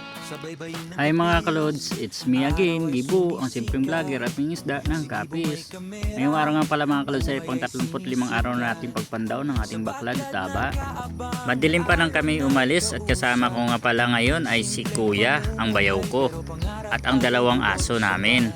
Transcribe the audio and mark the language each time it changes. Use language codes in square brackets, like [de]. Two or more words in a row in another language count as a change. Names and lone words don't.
[tl] Hi mga kalods, [en] it's me again, [tl] Gibu, ang simpleng vlogger at isda ng Kapis. Ngayong araw nga pala mga kalods ay pang 35 araw na natin pagpandaw ng ating baklad taba. Madilim pa nang kami umalis at kasama ko nga pala ngayon ay si Kuya, ang bayaw ko, at ang dalawang aso namin.